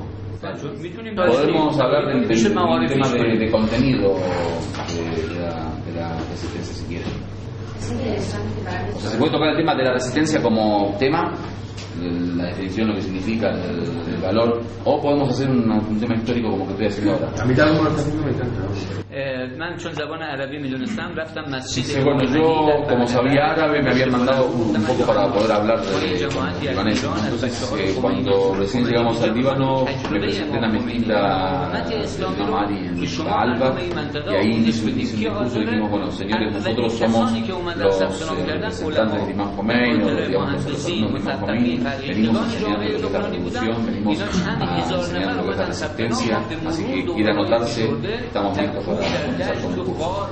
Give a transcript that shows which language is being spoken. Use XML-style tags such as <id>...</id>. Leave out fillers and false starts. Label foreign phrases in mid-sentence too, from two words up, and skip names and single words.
<es>Podemos hablar del tema de contenido de la resistencia, si quieren. O sea, se puede tocar el tema de la resistencia como tema, la definición, lo que significa, el valor, o podemos hacer un tema histórico como que estoy haciendo ahora. A mitad de una me encanta.</es> <fa>من چون زبان عربی میدونستم رفتم مسجد.</fa> <es>Dice, bueno, yo como sabía árabe me habían mandado un poco para poder hablar de libanés. Entonces cuando recién llegamos al Líbano me presenté en la mezquita de Imam Ali en Alba, y ahí hice un discurso y dijimos, bueno señores, nosotros somos los representantes de Imam Khomeini, o digamos los alumnos de Imam Khomeini, venimos a enseñar lo que es la revolución, venimos a enseñar lo que es la resistencia, así que quiere anotarse, estamos listos para comenzar con el curso.</es>